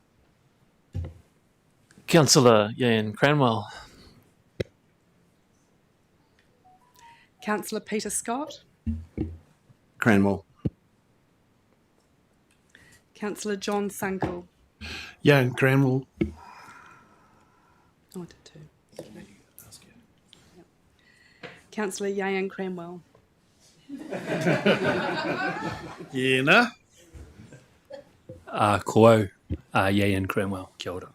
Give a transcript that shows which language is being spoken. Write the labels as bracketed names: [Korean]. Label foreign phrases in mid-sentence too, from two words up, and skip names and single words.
[English] Councillor Ian Cranwell. Councillor Peter Scott. Cranwell. Councillor John Sunkel. Ian Cranwell. Oh, I did too. Councillor Ian Cranwell. Iena. Koau, Ian Cranwell. [Māori] Kia ora.